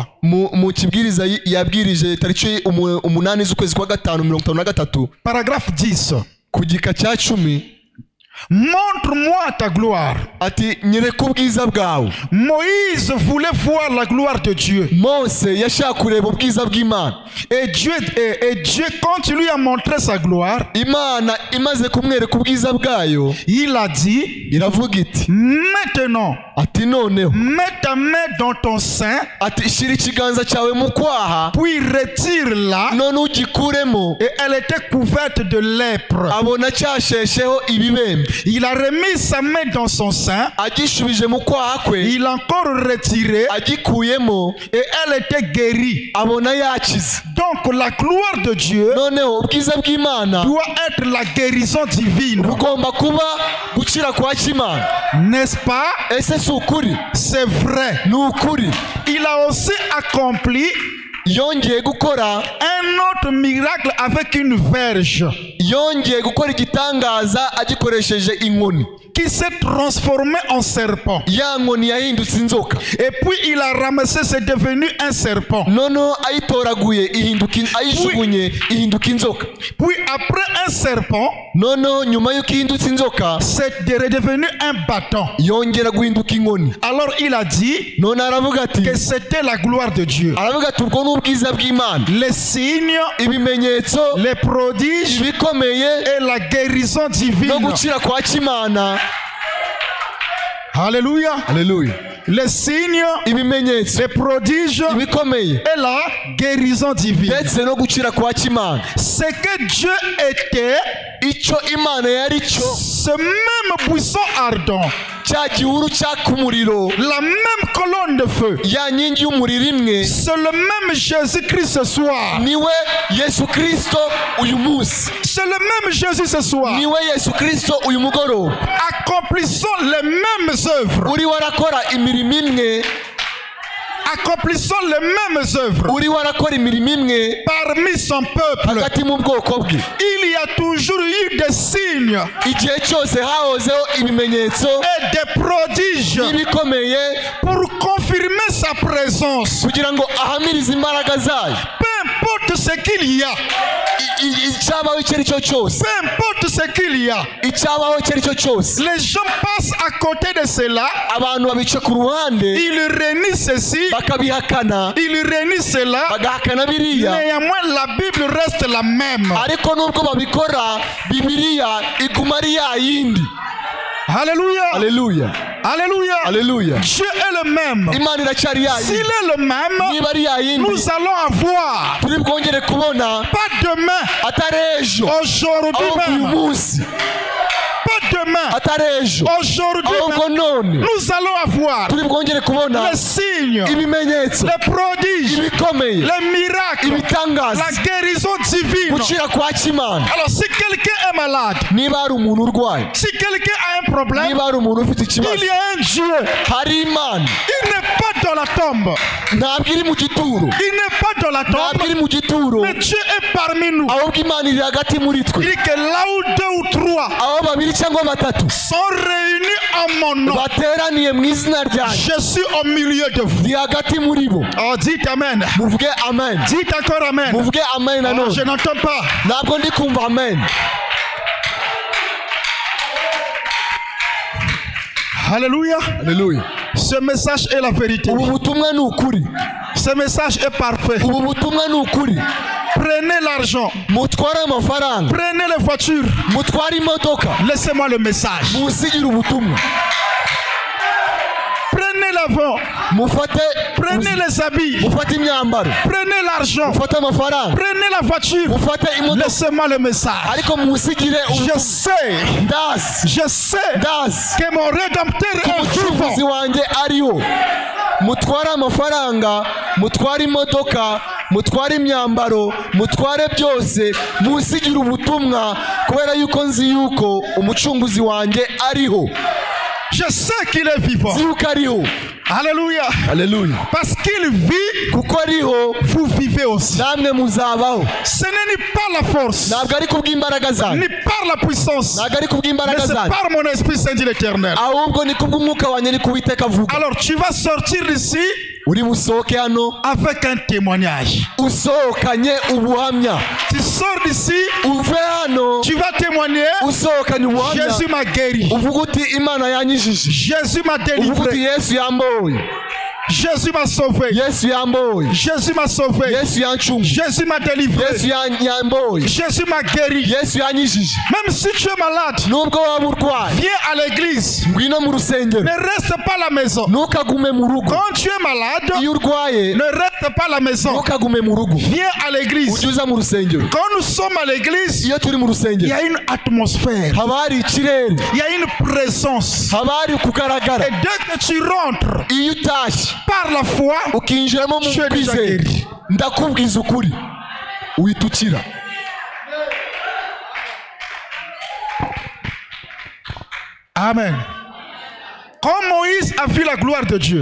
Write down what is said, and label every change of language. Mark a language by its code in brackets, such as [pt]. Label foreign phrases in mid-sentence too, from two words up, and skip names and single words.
[rw] Mu kibwiriza yabwirije tariki 8 z'ukwezi kwa 5 1953. [fr] Paragraphe 10. [rw] Ku gika cya 10. [fr] Montre-moi ta gloire. [rw] Ati nyereka ubwiza bwawe. [fr] Moïse voulait voir la gloire de Dieu. [rw] Mose yashaka kureba ubwiza bw'Imana. [fr] Et Dieu, quand il lui a montré sa gloire, [rw] Imana imaze kumwereka ubwiza bwayo, [fr] il a dit, [rw] iravuga iti [fr] maintenant, [rw] ati noneho [fr] mets ta main dans ton sein, [rw] ati shira ikiganza cyawe mu kwaha, [fr] puis retire-la. [rw] none ugikuremo. [fr] Et elle était couverte de lèpre. [rw] Abona cyashesheho ibibembe. [fr] Il a remis sa main dans son sein. [rw] Agishubije mu kwaha kwe, [fr] Il a encore retiré. [rw] agikuyemo, [fr] Et elle était guérie. [rw] abona yakize. [fr] Donc la gloire de Dieu [rw] Noneho ubwiza bw'Imana [fr] doit être la guérison divine. [rw] bugomba kuba gukira kwa Imana. [fr] N'est-ce pas? [rw] Ese si ukuri? [fr] C'est vrai. [rw] Ni ukuri. [fr] Il a aussi accompli [rw] Yongeye gukora [fr] un autre miracle avec une verge [rw] yongeye gukora igitangaza agikoresheje inkoni [fr] qui s'est transformée en serpent. [rw] ya nkoni yahindutse inzoka. [fr] Et puis il a ramassé, c'est devenu un serpent. [rw] Noneho ayitoraguye ayijugunye ihinduka inzoka. [fr] Puis après un serpent, [rw] Noneho nyuma y'uko ihindutse inzoka [fr] c'est redevenu un bâton. [rw] yongera guhinduka inkoni. [fr] Alors il a dit [rw] None aravuga ati [fr] que c'était la gloire de Dieu. [rw] aravuga ati ubwo ni ubwiza bw'Imana, [fr] Les signes, [rw] ibimenyetso, [fr] les prodiges [rw] ibikomeye [fr] et la guérison [rw] no [fr] divine. [rw] gukira kwa Imana. [fr] Alléluia. [rw] Haleluya. [fr] Les signes, [rw] Ibimenyetso, [fr] les prodiges [rw] ibikomeye [fr] et la guérison divine. [rw] ndetse no gukira kwa Imana. [fr] Ce que Dieu était, [rw] Icyo Imana yari cyo, [fr] ce même buisson ardent, [rw] cya gihuru cyaka umuriro, [fr] la même colonne de feu, [rw] ya nkingi y'umuriro imwe, [fr] c'est le même Jésus-Christ ce soir. [rw] niwe Yesu Kristo uyu munsi. [fr] C'est le même Jésus ce soir. [rw] Niwe Yesu Kristo uyu mugoroba. [fr] Accomplissons les mêmes œuvres. [rw] Uri warakora imirimo imwe, [fr] Accomplissons les mêmes œuvres [rw] uri warakora imirimo imwe [fr] parmi son peuple. [rw] hagati mu bwoko bwe. [fr] Il y a toujours eu des signes [rw] Igihe cyose hahozeho ibimenyetso [fr] et des prodiges [rw] n'ibikomeye [fr] pour confirmer sa présence. [rw] kugira ngo ahamirize imbaraga zayo. [fr] Peu importe ce qu'il y a, [rw] Icyabaho icyo ari cyo cyose, [fr] peu importe ce qu'il y a, [rw] icyabaho icyo ari cyo cyose, [fr] les gens passent à côté de cela, [rw] abantu babica ku ruhande [fr] ils renient ceci, [rw] bakabihakana, [fr] ils renient cela. [rw] bagahakana biriya. [fr] Néanmoins, la Bible reste la même. [rw] Ariko nubwo babikora, Bibiliya iguma ari ya yindi. [fr] Alléluia. [rw] Haleluya. [fr] Alléluia. Alléluia. Dieu est le même. [rw] Imana iracyari ya [fr] S'il [rw] yindi. [fr] est le même, [rw] Niba ari ya yindi, [fr] nous allons avoir [rw] turi bwongere kubona [fr] pas demain, [rw] atari ejo, [fr] aujourd'hui [rw] ahubwo uyu [fr] même. [rw] munsi, [fr] Pas demain, [rw] atari ejo, [fr] aujourd'hui [rw] ahubwo [fr] même. [rw] none [fr] Nous allons avoir [rw] turi bwongere kubona [fr] les signes, [rw] ibimenyetso, [fr] les prodiges, [rw] ibikomeye, [fr] les miracles, [rw] ibitangaza, [fr] la guérison divine. [rw] gucira kwa Kimana. [fr] Alors si quelqu'un est malade, [rw] Niba hari umuntu urwaye, [fr] si quelqu'un a un problème, [rw] niba hari umuntu ufite ikibazo, [fr] il y a un Dieu. [rw] hari Imana. [fr] Il n'est pas dans la tombe. [rw] Ntabwo iri mu gituro, [fr] Il n'est pas dans la [rw] ntabwo [fr] tombe. [rw] iri mu gituro, [fr] Mais Dieu est parmi nous. [rw] ahubwo Imana iri hagati muri [fr] Il [rw] twe. [fr] dit que là où deux ou trois [rw] Aho babiri cyangwa batatu [fr] sont réunis en mon nom, [rw] bateraniye mu izina ryanjye, [fr] je suis au milieu de vous. [rw] ndi hagati muri bo. [fr] Oh, dites Amen. [rw] Muvuge amen, [fr] Dites encore Amen. [rw] muvuge amen Oh, nanone. [fr] je n'entends pas. [rw] Ntabwo ndi kumva amen. [fr] Alléluia. [rw] Haleluya. [fr] Ce message est la vérité. [rw] Ubu butumwa ni ukuri, [fr] Ce message est parfait. [rw] ubu butumwa ni ukuri. [fr] Prenez l'argent. [rw] Mutware amafaranga, [fr] Prenez les voitures. [rw] mutware imodoka, [fr] Laissez-moi le message. [rw] musigire ubutumwa. [fr] Prenez l'avant. Prenez les habits. [rw] Mufate imyambaro, [fr] Prenez l'argent. [rw] mufate amafaranga, [fr] Prenez la voiture. [rw] mufate imodoka, [fr] Laissez-moi le message. [rw] ariko musigire [fr] Je [rw] ubutumwa. [fr] sais, [rw] Ndazi, [fr] je sais [rw] ndazi [fr] que mon rédempteur est [rw] umucunguzi [fr] vivant. [rw] wanjye ariho. Mutware amafaranga, mutware imodoka, mutware imyambaro, mutware byose, musigire ubutumwa, kubera yuko nzi yuko umucunguzi wanjye ariho. [fr] Je sais qu'il est vivant. [rw] Nzi yuko ariho. [fr] Alléluia. [rw] Haleluya. [fr] Parce qu'il vit, [rw] Kuko ariho, [fr] vous vivez aussi. [rw] namwe muzabaho. [fr] Ce n'est ni par la force, [rw] Ntabwo ari kubw'imbaraga zanyu, [fr] ni par la puissance, [rw] ntabwo ari [fr] mais [rw] kubw'imbaraga [fr] c'est [rw] zanyu, [fr] par mon esprit saint dit l'Éternel. [rw] ahubwo ni kubw'umwuka wanjye, ni kuwiteka avuga. [fr] Alors tu vas sortir d'ici [rw] Uri busohoke hano [fr] avec un témoignage. [rw] usohokanye ubuhamya. [fr] Tu sors d'ici, [rw] Uve hano [fr] tu vas témoigner. [rw] usohokanye ubuhamya, [fr] Jésus m'a guéri. [rw] uvuga uti Imana yanyijije, [fr] Jésus m'a [rw] uvuga uti [fr] délivré. [rw] Yesu yamboye, [fr] Jésus m'a sauvé. [rw] Yesu yamboye, [fr] Jésus m'a sauvé. [rw] Yesu yancunguye, [fr] Jésus m'a délivré. [rw] Yesu yamboye, [fr] Jésus m'a guéri. [rw] Yesu yanyijije. [fr] Même si tu es malade, [rw] Nubwo waba urwaye, [fr] viens à l'église. [rw] ngwino mu rusengero, [fr] Ne reste pas à la maison. [rw] ntukagume mu rugo. [fr] Quand tu es malade, [rw] Iyo urwaye, [fr] ne reste pas à la maison. [rw] ntukagume mu rugo, [fr] Viens à l'église. [rw] ujye uza mu rusengero. [fr] Quand nous sommes à l'église, [rw] Iyo turi mu [fr] il y [rw] rusengero, [fr] a une atmosphère. [rw] haba hari ikirere, [fr] Il y a une présence. [rw] haba hari kugaragara. [fr] Et dès que tu rentres [rw] Iyo utashye [fr] par la foi, [rw] ukinjiramo mu [fr] Tu es déjà [rw] kwizera, [fr] guéri. [rw] ndakubwiza ukuri uhita ukira. [fr] Amen. Quand Moïse a vu la gloire de Dieu,